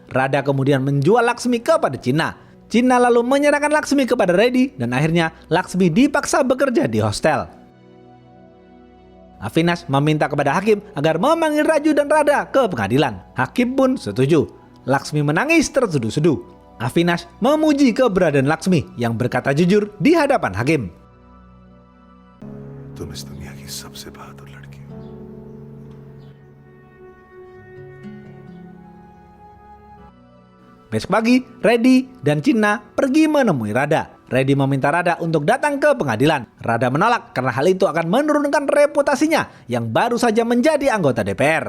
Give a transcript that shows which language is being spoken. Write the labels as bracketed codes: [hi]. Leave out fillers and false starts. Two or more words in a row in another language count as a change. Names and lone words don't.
[id] Radha kemudian menjual Laksmi kepada Cina. Cina lalu menyerahkan Laksmi kepada Reddy dan akhirnya Laksmi dipaksa bekerja di hostel. Avinash meminta kepada hakim agar memanggil Raju dan Radha ke pengadilan. Hakim pun setuju. Laksmi menangis terseduh-seduh. Avinash memuji keberadaan Laksmi yang berkata jujur di hadapan hakim. [hi] तुम इस दुनिया की सबसे बहादुर लड़की हो। [id] Besok pagi, Reddy dan Cina pergi menemui Radha. Reddy meminta Radha untuk datang ke pengadilan. Radha menolak karena hal itu akan menurunkan reputasinya yang baru saja menjadi anggota DPR.